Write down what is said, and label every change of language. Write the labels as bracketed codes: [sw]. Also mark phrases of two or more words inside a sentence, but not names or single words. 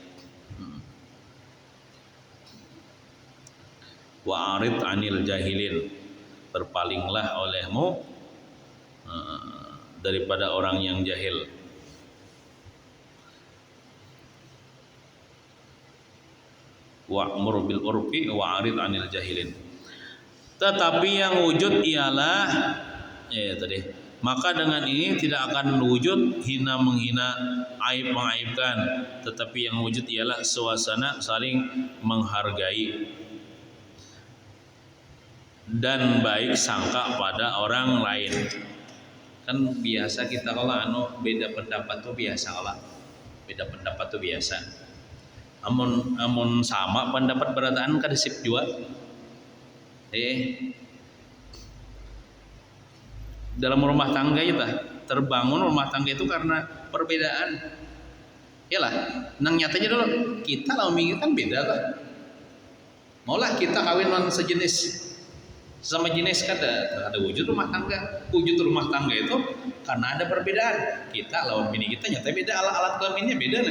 [ar] وأعرض عن الجاهلين, [id] berpalinglah olehmu daripada orang yang jahil. [ar] وأمر بالعرف وأعرض عن الجاهلين. [id] Tetapi yang wujud ialah tadi, maka dengan ini tidak akan wujud hina menghina, aib mengaibkan, tetapi yang wujud ialah suasana saling menghargai dan baik sangka pada orang lain. Kan biasa kita kalau beda pendapat tuh biasa lah. [bjn] Beda pendapat tuh biasa. Amun sama pendapat berataan kada sip juga. [id] Dalam rumah tangga itu terbangun rumah tangga itu karena perbedaan. Yalah, [bjn] nang nyatanya dulu kita lawan minggu kan beda lah. Maulah kita kawin non sejenis sama jenis kada wujud rumah tangga. Wujud rumah tangga itu karena ada perbedaan. Kita lawan bini kita nyata beda, alat kelaminnya beda nih.